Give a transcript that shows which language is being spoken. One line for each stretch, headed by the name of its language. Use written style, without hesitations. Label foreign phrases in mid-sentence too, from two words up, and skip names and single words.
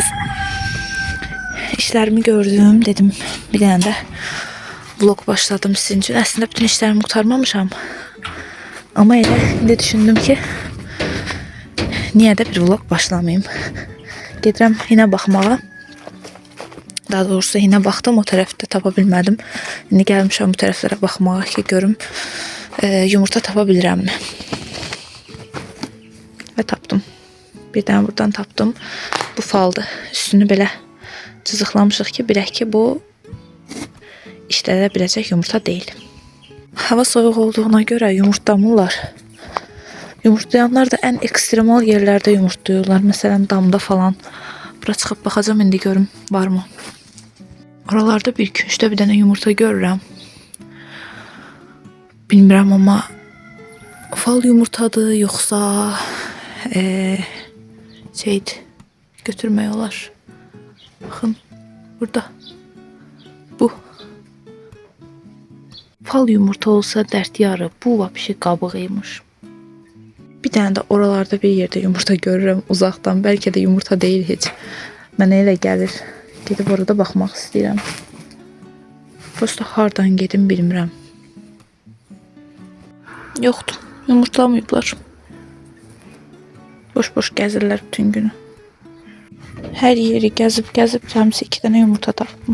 Turkish: İşlerimi gördüm, dedim bir tane de vlog başladım sizin için. Aslında bütün işlerimi kurtarmamışam. Ama indi düşündüm ki niye de bir vlog başlamayayım.
Azerbaijani: Gedirəm yine bakmağa.
Turkish: Daha doğrusu yine baktım,
Azerbaijani: o tarafta tapa bilmədim. İndi gəlmişəm bu tərəflərə baxmağa ki görüm yumurta tapa bilirəmmi. Ve tapdım. Birden buradan tapdım. Bu faldı. Üstünü belə cızıqlamışıq ki, bilək ki bu işlədə biləcək yumurta değil. Hava soğuk olduğuna göre yumurtlamırlar.
Turkish: Yumurtlayanlar da en ekstremal yerlerde yumurtluyorlar. Mesela damda falan.
Azerbaijani: Bura çıxıb baxacağım indi görüm var mı? Oralarda bir küncdə bir dənə yumurta görürəm. Bilmirəm ama fal yumurtadır yoksa şeydi, götürmüyorlar.
Turkish: Bakın burada. Bu. Fal yumurta olsa dert yarı.
Azerbaijani: Bu vapşi qabığıymış.
Turkish: Bir tane de oralarda bir yerde yumurta görürüm uzaktan. Belki de yumurta değil hiç.
Azerbaijani: Mənə elə gəlir. Gedib orada baxmaq istəyirəm. Prosta hardan gedim bilmirəm. Yoxdur. Yumurtlamayıblar. Boş-boş gəzirlər bütün günü. Hər yeri gəzib cəmsi 2 dənə yumurta tapdım.